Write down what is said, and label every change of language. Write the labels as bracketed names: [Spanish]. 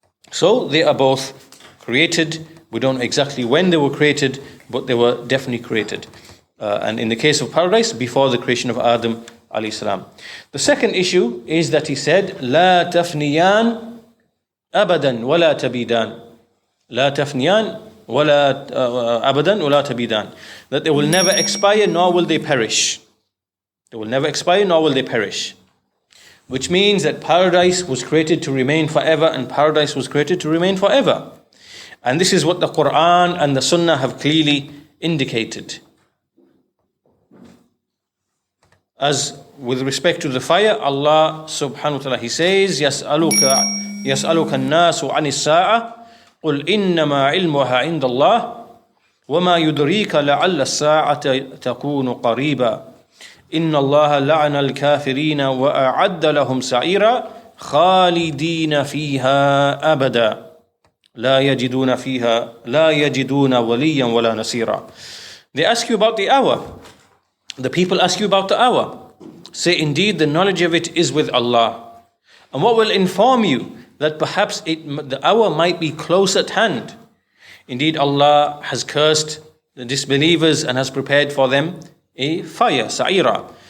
[English] So they are both created. We don't know exactly when they were created, but they were definitely created. And in the case of paradise, before the creation of Adam alayhi salam. The second issue is that he said, [Arabic] لا تفنيان أبدا ولا تبيدان. لا تفنيان ولا أبدا ولا تبيدان. [English] That they will never expire, nor will they perish. They will never expire, nor will they perish. Which means that paradise was created to remain forever, and paradise was created to remain forever. And this is what the Quran and the Sunnah have clearly indicated. As with respect to the fire, Allah subhanahu wa ta'ala, He says, [Arabic] يَسْأَلُكَ النَّاسُ عَنِ السَّاعَةِ قُلْ إِنَّمَا عِلْمُهَا عِنْدَ اللَّهِ وَمَا يُدْرِيكَ لَعَلَّ السَّاعَةَ تَكُونُ قَرِيبًا إِنَّ اللَّهَ لَعَنَ الْكَافِرِينَ وَأَعَدَّ لَهُمْ سَعِيرًا خَالِدِينَ فِيهَا أَبَدًا لا يجدون وليا ولا نصيرا. [English] They ask you about the hour. The people ask you about the hour. Say, indeed, the knowledge of it is with Allah. And what will inform you that perhaps the hour might be close at hand? Indeed, Allah has cursed the disbelievers and has prepared for them a fire, sa'ira.